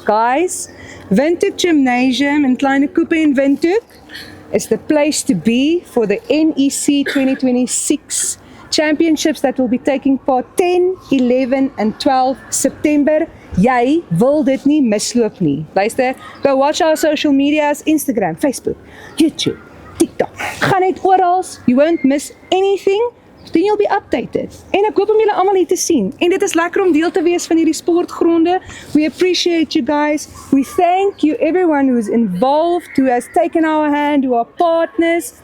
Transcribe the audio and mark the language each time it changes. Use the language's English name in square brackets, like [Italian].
[English] Guys, Windhoek Gymnasium in Kleine Koepe in Windhoek is the place to be for the NEC 2026 championships that will be taking part 10, 11 and 12 September. [Afrikaans] Jy wil dit nie misloop nie. Luister, [English] go watch our social medias, Instagram, Facebook, YouTube, TikTok. [Afrikaans] Gaan net oral, [English] you won't miss anything. Then you'll be updated. [Afrikaans] En ek hoop om julle almal hier te sien. En dit is lekker om deel te wees van hierdie sportgronde. [English] We appreciate you guys. We thank you everyone who is involved, who has taken our hand, who are partners.